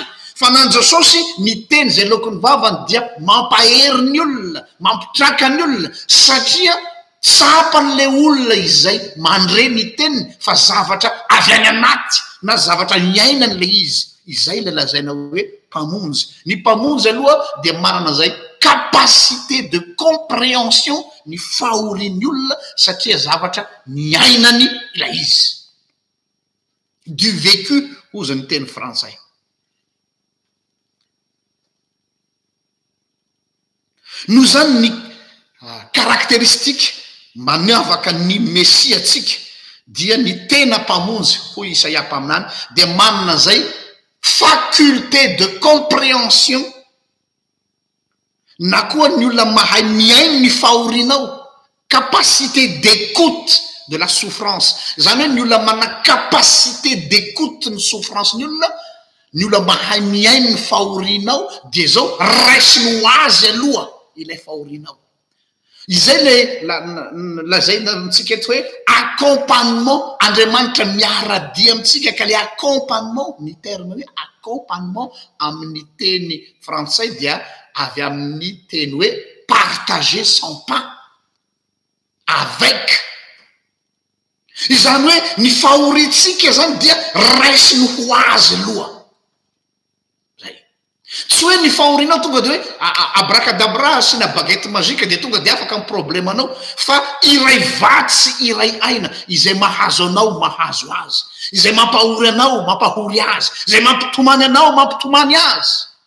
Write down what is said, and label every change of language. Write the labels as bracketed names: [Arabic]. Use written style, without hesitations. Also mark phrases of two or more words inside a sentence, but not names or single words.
[Malagasy] Fa nan Jesosy ny teny zay lokon'ny vavany dia mampahery ny olona, mampitraka ny olona, satria tsapan'le olona izay mandre ny teniny fa zavatra avy any anaty na zavatra miainany le izy. Izay le lazaina hoe mpamonjy. Ny mpamonjy aloha dia manana zay [French] capacité de compréhension [Malagasy] ny fahorian'ny olona, satria zavatra miainany ilay izy. [French] Du vécu [Malagasy] hozy ny teny frantsay. Noho zany ny caractéristique maniavaka ny Mesia atsika dia ny tena mpamonjy hoy Isaia mpaminany dia manana zay [French] faculté de compréhension, [Malagasy] na koa ny olona mahay miaino ny fahorianao, [French] capacité d'écoute de la souffrance. [Malagasy] Zany hoe ny olona manana [French] capacité d'écoute [Malagasy] ny souffrance ny olona mahay miaino ny fahorianao dia zao raisiny ho azy aloha ilay fahorianao. Izay le lazaina amitsika eto hoe accompagnement. Andriamanitra miaradia amitsika ka le accompagnement, ny terme hoe accompagnement amin'ny teny frantsay dia avy amin'ny teny hoe [French] partager son pain avec. [Malagasy] Izany hoe ny fahoritsika zany dia raisiny ho azy aloha. Tsy hoe ny fahorianao tonga dia hoe abrakadabra sy na [French] baguette magique [Malagasy] dia tonga dia afaka amin'ny problémanao, fa iray vatsy iray aina izay mahazo anao mahazo azy, izay mampahory anao mampahory azy, izay mampitomany anao mampitomany azy.